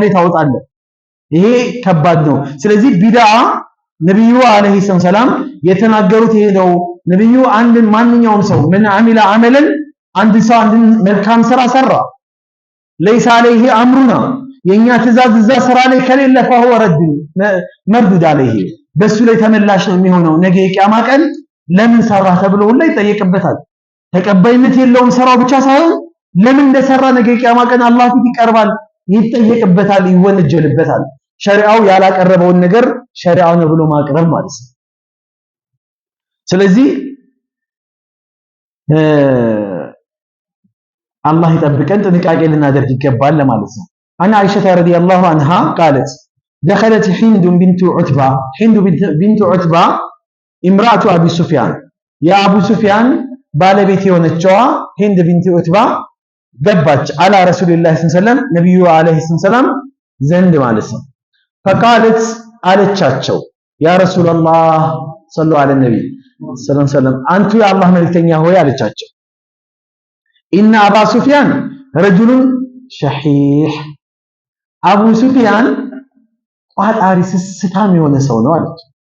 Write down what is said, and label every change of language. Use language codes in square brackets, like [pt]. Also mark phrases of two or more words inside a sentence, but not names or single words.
[am] ላይ ታወጣለህ። ይሄ ከባድ ነው። ስለዚህ ቢድዓ [ar] النبي عليه السلام [am] የተናገሩት ይሄ ነው። ነብዩ ማንኛውም ሰው ምን አሚላ አመለን አንድ ሰው አንድን መልካም ስራ ሰራ [ar] ليس عليه أمرنا [am] የኛ ትእዛዝ እዛ ስራ ላይ ከሌለ [ar] فهو رد مردود عليه [am] በሱ ላይ ተመላሽ ነው የሚሆነው። ነገ የቂያማ ቀን ለምን ሰራ ተብሎ ሁሉ ይጠየቅበታል። ተቀባይነት የለውም ስራው ብቻ ሳይሆን ለምን እንደሰራ ነገ የቂያማ ቀን አላህ ፊት ይቀርባል፣ ይጠየቅበታል፣ ይወነጀልበታል። ሸሪዓው ያላቀረበውን ነገር ሸሪዓው ነው ብሎ ማቅረብ ማለት ነው። ስለዚህ አላህ ይጠብቀን ጥንቃቄ ልናደርግ ይገባል ለማለት ነው። [ar] عن عائشة رضي الله عنها قالت دخلت هند بنت عتبة هند بنت عتبة امرأة أبي سفيان يا أبو سفيان [am] ባለቤት የሆነችዋ ሂንድ ቢንት ዑትባ ገባች [ar] على رسول الله صلى الله النبي عليه السلام [am] ዘንድ ማለት ነው። ፈቃለት አለቻቸው [ar] يا رسول الله صلى الله عليه نبي صلى الله عليه [am] አንቱ የአላህ መልእክተኛ ሆይ አለቻቸው። [ar] إن أبا سفيان رجل شحيح [am] አቡ ሱፊያን ቋጣሪ ስስታም የሆነ ሰው ነው አለች።